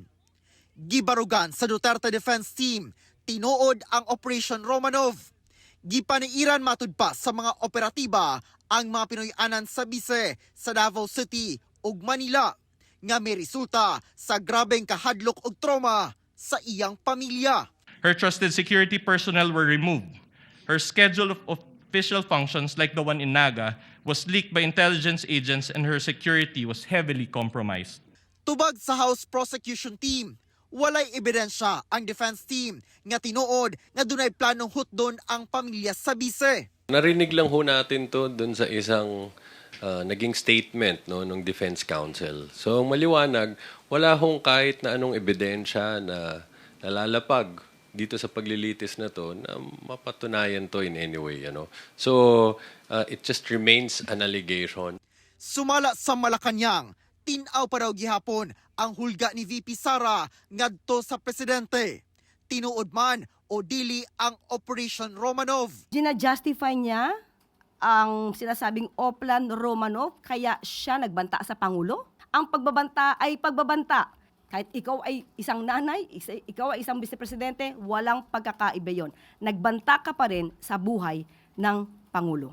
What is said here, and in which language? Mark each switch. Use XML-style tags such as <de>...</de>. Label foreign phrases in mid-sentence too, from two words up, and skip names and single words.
<ceb>Gibarugan sa Duterte Defense Team tinuod ang Operation Romanov. Gipaniiran matud pa sa mga operatiba ang mga Pinoy-anan sa bise sa Davao City ug Manila nga may resulta sa grabeng kahadlok ug trauma sa iyang pamilya.</ceb> <en>Her trusted security personnel were removed. Her schedule of official functions, like the one in Naga, was leaked by intelligence agents and her security was heavily compromised.</en> <ceb>Tubag sa House Prosecution Team, walay ebidensya ang defense team nga tinuod nga dunay planong hutdon ang pamilya sa bise.</ceb> <tl>Narinig lang ho natin to dun sa isang naging statement ng Defense Counsel. So maliwanag, wala hong kahit na anong ebidensya na nalalapag dito sa paglilitis na to na mapatunayan to</tl> <en>in any way. So it just remains an allegation.</en> <ceb>Sumala sa Malacanang, tinaw pa daw gihapon ang hulga ni VP Sara ngadto sa presidente. Tinuod man o dili ang Operation Romanov.</ceb> <tl>Gina-justify niya ang sinasabing O-Plan Romanov kaya siya nagbanta sa Pangulo. Ang pagbabanta ay pagbabanta. Kahit ikaw ay isang nanay, ikaw ay isang vice-presidente, walang pagkakaiba yon. Nagbanta ka pa rin sa buhay ng Pangulo.</tl>